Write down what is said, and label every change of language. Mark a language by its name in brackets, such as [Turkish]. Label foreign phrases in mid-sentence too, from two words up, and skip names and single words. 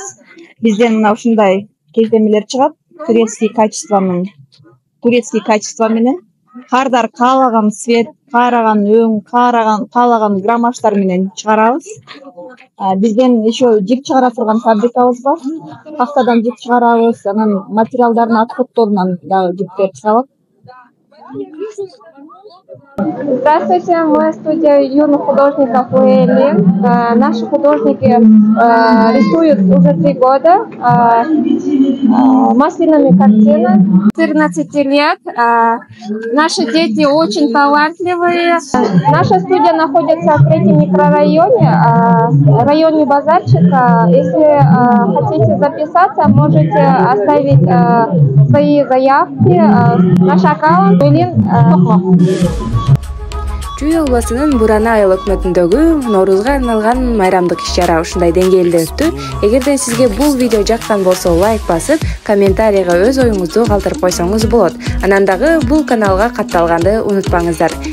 [Kyrgyz] Бизден мына ушундай кездемелер чыгат. [Russian] Турецкий качество [Kyrgyz] менен. Кардар каалаган цвет, каалаган өң, каалаган граммаждар менен чыгарабыз. Бизден еще жип чыгара турган фабрикабыз бар. Пахтадан жип чыгарабыз, анан материалдардын отходторунан дагы жиптер чыгат. [Russian] Здравствуйте, мы студия юных художников УЭЛИ. Наши художники рисуют уже 3 года масляными картинами. 14 лет. Наши дети очень талантливые. Наша студия находится в 3-м микрорайоне, районе Базарчика. Если хотите записаться, можете оставить свои заявки. Наш аккаунт Токмок. [Kyrgyz] Чүй обласынын Бурана айыл өкмөтүндөгү Ноурузга арналган майрамдык иш-чара ушундай деңгээлде өттү. Эгерде сизге бул видео жаккан болсо лайк басып, комментарийга өз оюңузду калтырып койсоңуз болот. Анан дагы бул каналга катталганды унутпаңыздар.